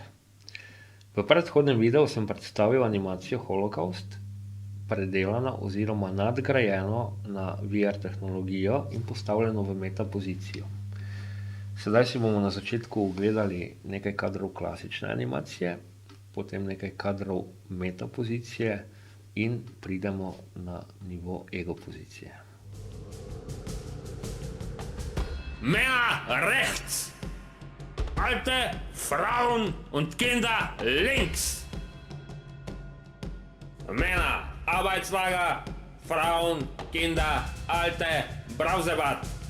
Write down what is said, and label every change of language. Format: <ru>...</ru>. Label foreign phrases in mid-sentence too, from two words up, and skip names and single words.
<sl>V predhodnem videu sem predstavil animacijo Holocaust, predelana oziroma nadgrajeno na VR tehnologijo in postavljeno v meta pozicijo. Sedaj si bomo na začetku ogledali nekaj kadrov klasične animacije, potem nekaj kadrov meta pozicije in pridemo na nivo ego pozicije.</sl> <de>Männer rechts, alte Frauen und Kinder links. Männer, Arbeitslager, Frauen, Kinder, alte Brausebad.</de>